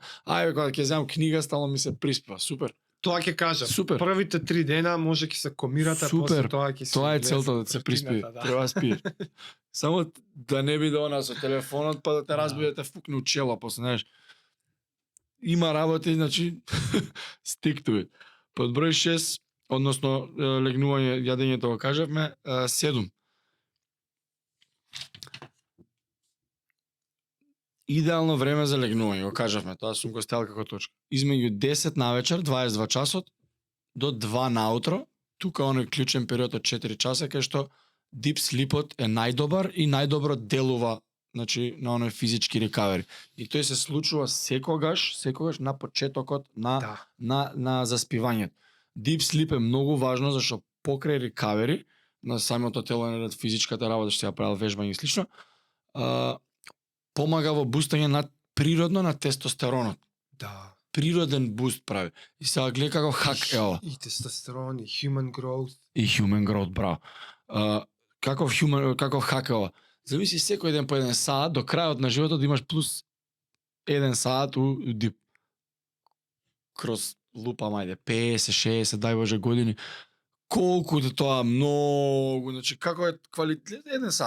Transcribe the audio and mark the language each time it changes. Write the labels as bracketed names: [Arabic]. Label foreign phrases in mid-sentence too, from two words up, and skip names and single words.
[Macedonian] Ајде кога ќе земам книга, стално ми се приспива. Супер. Тоа ќе кажам. Супер. Првите 3 дена може ќе се комирате, Супер. после тоа ќе се Тоа е влезе целта во да се приспие. рутината, да. Треба да спиеш. Само да не биде она со телефонот па да те разбудите фукне у чело, после знаеш. Има работи, значи [English] stick to it. [Macedonian] Под број 6, односно легнување, јадењето го кажавме, 7. Идеално време за легнување, го кажавме, тоа сум го ставил како точка. Измеѓу 10 навечер, 22 часот, до 2 наутро, тука оној клучен период од 4 часа, кај што [English] deep sleepот [Macedonian] е најдобар и најдобро делува, значи, на оној физички рекавери. И тој се случува секогаш на почетокот Да. на заспивањето. [English] Deep sleep [Macedonian] е многу важно, зашто покрај рекавери, на самото тело, на физичката работа, што ја правил вежбање и слично, помага во бустање на природно на тестостеронот. Да. Природен буст прави. И сега гледа како хак е ова. И тестостерон, и [English] human growth. И human growth, [Macedonian] браво. Каков хак е ова. Зависи секој ден по 1 саат, до крајот на животот да имаш плюс 1 саат у дип. Кроз лупа, мајде, 50, 60, дај Боже години. Колку е тоа многу, значи како е квалитет 1 саат.